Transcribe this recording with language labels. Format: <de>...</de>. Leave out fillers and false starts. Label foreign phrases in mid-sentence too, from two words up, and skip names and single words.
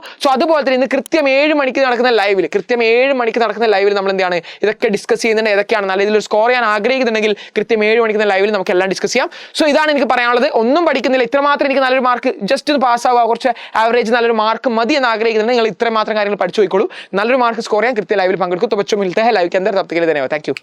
<ml>സോ അതുപോലെ തന്നെ ഇന്ന് കൃത്യം 7 മണിക്ക് നടക്കുന്ന ലൈവിൽ നമ്മൾ എന്താണ് ഇതൊക്കെ ഡിസ്കസ് ചെയ്യുന്നുണ്ട്. ഏതൊക്കെയാണ് നല്ല രീതിയിൽ സ്കോർ ചെയ്യാൻ ആഗ്രഹിക്കുന്നുണ്ടെങ്കിൽ കൃത്യം 7 മണിക്കുന്ന ലൈവിൽ നമുക്ക് എല്ലാം ഡിസ്കസ് ചെയ്യാം. സോ ഇതാണ് എനിക്ക് പറയാനുള്ളത്. ഒന്നും പഠിക്കുന്നില്ല, ഇത്രമാത്രം എനിക്ക് നല്ലൊരു മാർക്ക് ജസ്റ്റ് ഒന്ന് പാസ്സാവുക, കുറച്ച് ആവറേജ് നല്ലൊരു മാർക്ക് മതി എന്ന് ആഗ്രഹിക്കുന്നുണ്ട്. നിങ്ങൾ ഇത്രമാത്രം കാര്യങ്ങൾ പഠിച്ചു പോയിക്കോളൂ. നല്ലൊരു മാർക്ക് സ്കോർ ചെയ്യാൻ കൃത്യം ലൈവിൽ പങ്കെടുക്കും.</ml> <hi>तो बच्चों मिलते हैं लाइव के अंदर, तब तक के लिए धन्यवाद.</hi> <en>thank you.</en>